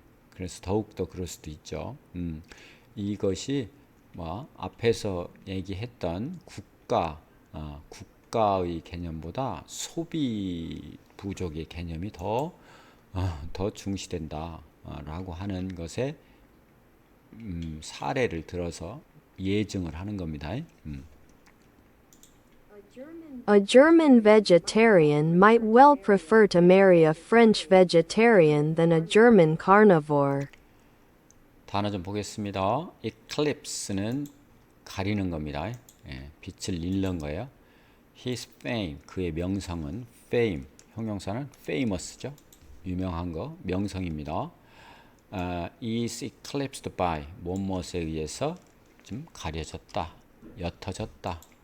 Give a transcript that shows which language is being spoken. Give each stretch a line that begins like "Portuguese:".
Korean: 그래서 더욱 더 그럴 수도 있죠. 이것이 뭐 앞에서 얘기했던 국가의 개념보다 소비 부족의 개념이 더 중시된다라고 하는 것에 사례를 들어서 예증을 하는 겁니다.
English: A German vegetarian might well prefer to marry a French vegetarian than a German carnivore.
Korean: 단어 좀 보겠습니다. eclipse는 가리는 겁니다. 빛을 잃는 거예요.
English: His fame,
Korean: 그의 명성은 fame, 형용사는 famous죠. 유명한 거, 명성입니다.
English: is eclipsed by,
Korean: 무엇에 의해서 좀 가려졌다, 옅어졌다.